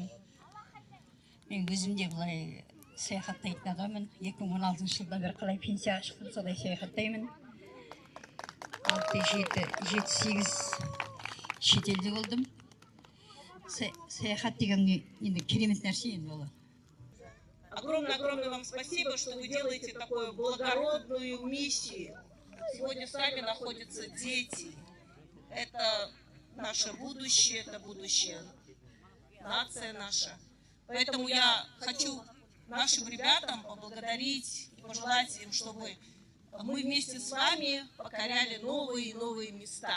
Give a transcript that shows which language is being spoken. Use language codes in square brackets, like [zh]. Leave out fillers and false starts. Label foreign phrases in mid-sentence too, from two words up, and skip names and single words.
[kk] Мен өзім де бұлай саяхаттайтын адаммын. 2016 жылдан бері қалай пенсияға шықтым, солай саяхаттаймын. 6-7-8 шетелде болдым. Саяхат деген енді керемет нәрсе енді ол. [ru] Огромное вам спасибо, что вы делаете такую благородную миссию. Сегодня с нами находятся дети. Это наше будущее, это будущее нация наша. Поэтому я хочу нашим ребятам поблагодарить и пожелать им, чтобы мы вместе с вами покоряли новые и новые места.